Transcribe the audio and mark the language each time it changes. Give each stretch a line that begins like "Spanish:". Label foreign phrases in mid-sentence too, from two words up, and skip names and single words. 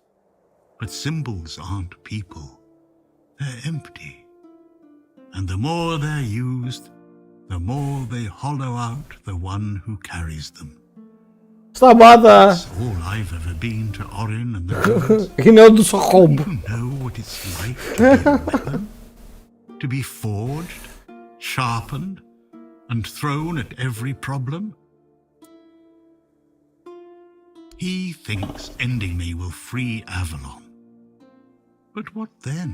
English: But symbols aren't people. They're empty. And the more they're used, the more they hollow out the one who carries them.
Greek: Σταμάτα!
English: That's all I've ever been to Orin and the gods.
Greek: Είναι όντως ο Χόμπ.
English: You know what it's like to be a weapon? To be forged, sharpened, and thrown at every problem? He thinks ending me will free Avalon. But what then?